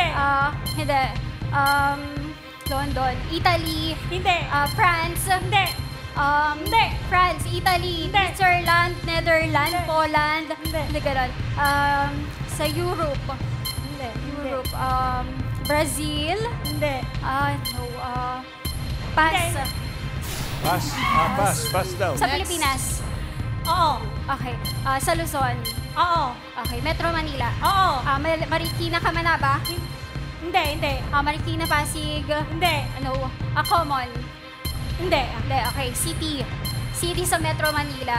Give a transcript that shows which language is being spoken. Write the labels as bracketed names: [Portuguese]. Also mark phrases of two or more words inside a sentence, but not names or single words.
[Filipino] Hindi. London, Italy. Hindi. France. Hindi. Hindi. France, Italy, Hindi. Switzerland, Netherlands, Hindi. Poland. Hindi. Hindi ganun. Sa Europe. Hindi. Europe. Brazil. Hindi. [English] No. Pass. [Filipino] Pass daw. Sa Pilipinas. Oo. Okay. Sa Luzon. Oo. Okay. Metro Manila. Oo. Marikina, Kamanaba. Hindi. Marikina, Pasig. Hindi. Common. Hindi. Hindi. Okay. City sa Metro Manila.